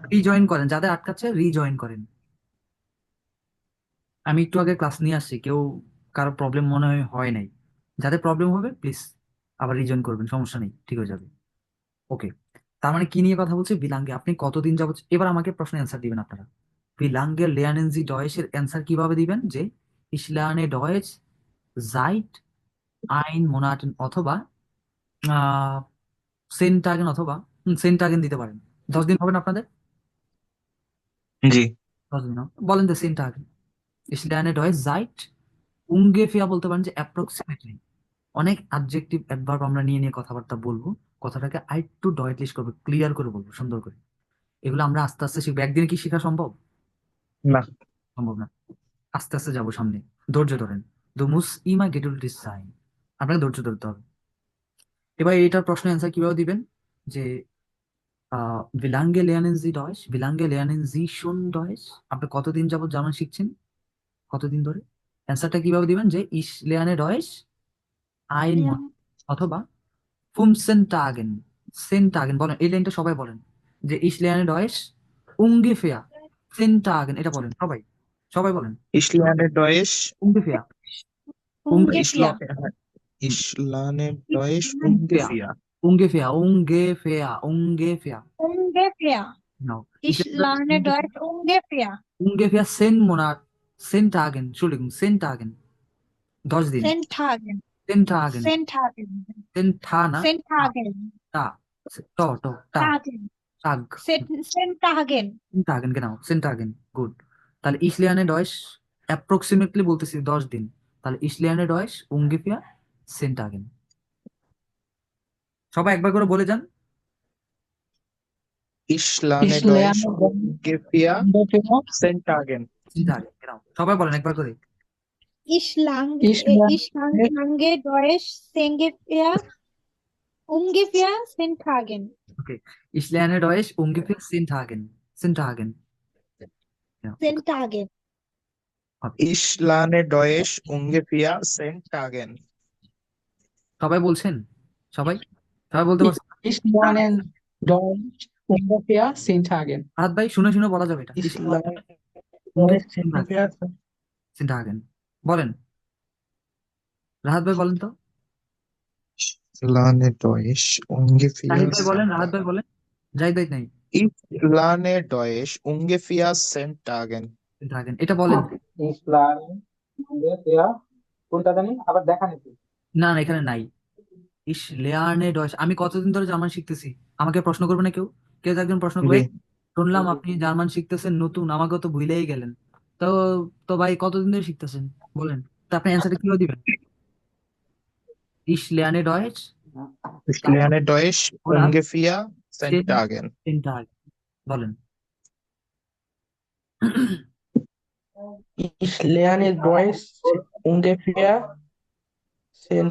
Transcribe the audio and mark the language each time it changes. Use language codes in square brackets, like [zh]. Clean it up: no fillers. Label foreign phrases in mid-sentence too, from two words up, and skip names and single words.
[bn] রিজয়েন করেন, যাদের আটকাচ্ছে রিজয়েন করেন। আমি একটু আগে ক্লাস নিয়ে আসছি, কেউ কারো প্রবলেম মনে হয় হয় নাই। যাদের প্রবলেম হবে প্লিজ আবার রিজয়েন করবেন, সমস্যা নেই, ঠিক হয়ে যাবে। ওকে, তার মানে কি নিয়ে কথা বলছি? বিলাঙ্গে আপনি কতদিন যাবত, এবার আমাকে প্রশ্নের অ্যান্সার দিবেন আপনারা। [de] wie lange lernen Sie Deutsch [bn] এর অ্যান্সার কিভাবে দিবেন? [de] যে ich lerne Deutsch seit ein Monaten, [bn] অথবা আহ 10 Tagen, অথবা 10 Tagen দিতে পারেন। 10 দিন হবে না আপনাদের? জি 10 দিন হবে। বলেন তো 10 Tagen। [de] ich lerne Deutsch seit ungefähr [bn] বলতে পারেন, যে অ্যাপ্রক্সিমেটলি। অনেক অ্যাডজেক্টিভ অ্যাডভার্ব আমরা নিয়ে নিয়ে কথাবার্তা বলবো, কথাটাকে আরেকটু ডয়েটলিশ করবো, ক্লিয়ার করে বলবো, সুন্দর করে। এগুলো আমরা আস্তে আস্তে শিখবো। একদিনে কি শেখা সম্ভব? না। সম্ভব না। আস্তে আস্তে যাবো সামনে, ধৈর্য ধরেন। [de] du musst immer geduldig sein, [bn] আপনাকে ধৈর্য ধরতে হবে। এবার এটার প্রশ্নের অ্যান্সার কিভাবে দিবেন? [de] যে বিলাঙ্গে lernen Sie Deutsch, বিলাঙ্গে lernen Sie schon Deutsch, [bn] আপনি কতদিন যাবত জার্মান শিখছেন, কতদিন ধরে? অ্যান্সারটা কিভাবে দিবেন? যে [de] ich lerne Deutsch ein Monat, [bn] অথবা 15 Tagen, 10 Tagen, বলেন এই লাইনটা সবাই বলেন, যে [de] ich lerne Deutsch ungefähr 10 Tagen, [bn] এটা বলেন সবাই, সবাই বলেন [de] Ich lerne Deutsch, ungefähr, ich ungefähr, lerne, ich lerne Deutsch ungefähr, ungefähr. ungefähr, ungefähr, ungefähr, ungefähr. genau. Ich lerne Deutsch ungefähr. ungefähr 10 Monat, 10 Tagen, Entschuldigung, 10 Tagen, 10 দিন, 10 Tagen. 10 Tagen, 10 Tagen. 10 থা না, 10 Tagen. টা, ট, ট, টা, Tagen. টাগ, 10 Tagen. 10 Tagen, genau, 10 Tagen, gut. তাহলে ich lerne Deutsch approximately [bn] বলতেছি 10 দিন, তাহলে [de] ich lerne Deutsch ungefähr 10 Tagen। [bn] সবাই একবার করে বলে যান। [de] Ich lerne Ich Deutsch lerne ungefähr ungefähr 10 Tagen. 10 Tagen, genau, [bn] সবাই বলেন একবার করে। [de] Ich lerne Ich lange Deutsch ungefähr 10 Tagen. ওকে, ich lerne Deutsch ungefähr 10 Tagen, 10 Tagen, ja, 10 Tagen. [bn] হবে। [de] Ich lerne Deutsch ungefähr 10 Tagen. [bn] সবাই বলছেন? সবাই সবাই বলতে পারছেন? [de] Ich lerne Deutsch ungefähr 10 Tagen. [bn] রাহাত ভাই, শুনে শুনে বলা যাবে এটা, [de] Ich ich lerne ungefähr Deutsch 10 Tagen, ungefähr 10 Tagen, [bn] বলেন, রাহাত ভাই বলেন তো, [de] Ich lerne Deutsch ungefähr. [bn] জাহিদ ভাই বলেন, রাহাত ভাই বলেন, জাহিদ ভাই নাই, [de] Ich lerne Deutsch ungefähr 10 Tagen. 10 Tagen, [bn] এটা বলেন। [de] Ich lerne ungefähr [bn] কোনটা জানি আবার দেখা নাকি? না না, এখানে নাই। [de] ich lerne Deutsch, [bn] আমি কতদিন ধরে জার্মান শিখতেছি, আমাকে প্রশ্ন করবে না কেউ? কেউ তো একজন প্রশ্ন করবে, জি শুনলাম আপনি জার্মান শিখতেছেন নতুন, আমাকে তো ভুলেই গেলেন। তো তো ভাই কতদিন ধরে শিখতেছেন বলেন, তো আপনি অ্যান্সারটা কিভাবে দিবেন? [de] ich lerne Deutsch Ich lerne Deutsch oder ungefähr 10 10 Tagen. 10 Tagen, বলেন। Ich lerne Deutsch ungefähr 10